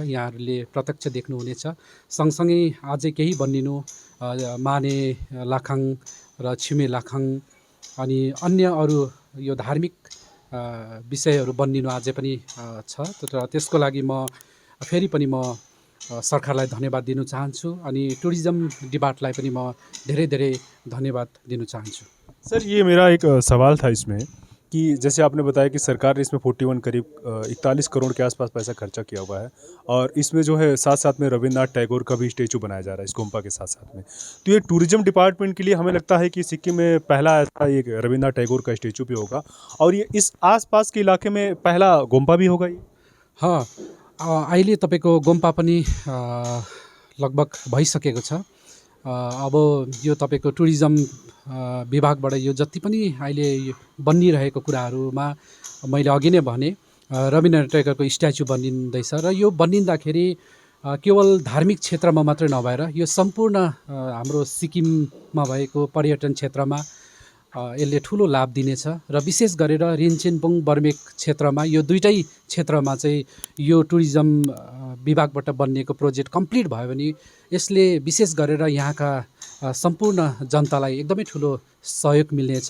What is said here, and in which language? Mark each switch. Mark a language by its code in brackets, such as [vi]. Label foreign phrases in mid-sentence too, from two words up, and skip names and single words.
[ne] यहाँहरूले प्रत्यक्ष देख्नुहुनेछ। सँगसँगै अझै केही बनिनु माने लाखाङ र छिमे लाखाङ अनि अन्य अरू यो धार्मिक विषयहरू बनिनु अझै पनि छ। र त्यसको लागि म फेरि पनि म सरकारलाई धन्यवाद दिन चाहन्छु अनि टुरिज्म डिपार्टलाई पनि म धेरै धेरै धन्यवाद दिन चाहन्छु। [hi] सर ये मेरा एक सवाल था इसमें कि जैसे आपने बताया कि सरकार ने इसमें 41 करीब 41 करोड़ के आसपास पैसा खर्चा किया हुआ है और इसमें जो है साथ साथ में रविन्द्रनाथ टैगोर का भी स्टेचू बनाया जा रहा है इस गोम्पा के साथ साथ में। तो ये [en] tourism department [hi] के लिए हमें लगता है कि सिक्किम में पहला ऐसा एक रविन्द्रनाथ टैगोर का स्टेचू भी होगा और ये इस आसपास के इलाके में पहला गोम्पा भी होगा ये? हाँ, [ne] अहिले तपाईँको गोम्पा पनि लगभग भइसकेको छ। अब यो तपाईँको टुरिज्म विभागबाट यो जति पनि अहिले बनिरहेको कुराहरूमा मैले अघि नै भने रविन्द्रनाथ टेगरको स्ट्याचु बनिँदैछ र यो बनिँदाखेरि केवल धार्मिक क्षेत्रमा मात्रै नभएर यो सम्पूर्ण हाम्रो सिक्किममा भएको पर्यटन क्षेत्रमा यसले ठुलो लाभ दिनेछ र विशेष गरेर रिन्चेनपुङ बर्मेक क्षेत्रमा यो दुईटै क्षेत्रमा चाहिँ यो टुरिज्म विभागबाट बनिएको [en] project complete [ne] भयो भने यसले विशेष गरेर यहाँका सम्पूर्ण जनतालाई एकदमै ठुलो सहयोग मिल्नेछ।